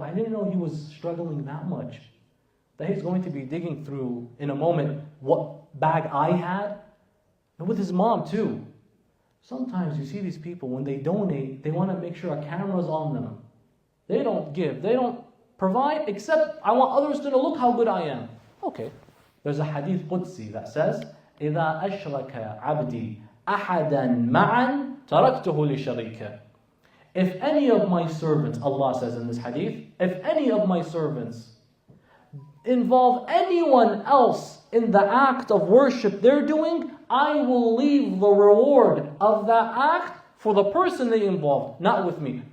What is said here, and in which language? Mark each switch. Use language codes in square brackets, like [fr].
[en] I didn't know he was struggling that much. That he's going to be digging through, in a moment, what bag I had. And with his mom, too. Sometimes you see these people, when they donate, they want to make sure a camera's on them. They don't give. They don't provide, except I want others to know, look how good I am. Okay. There's a hadith Qudsi that says, [ar] إِذَا أَشْرَكَ عَبْدِي أَحَدًا مَعًا تَرَكْتُهُ لِشَرِيكَ. [en] If any of my servants, Allah says in this hadith, if any of my servants involve anyone else in the act of worship they're doing, I will leave the reward of that act for the person they involved, not with me.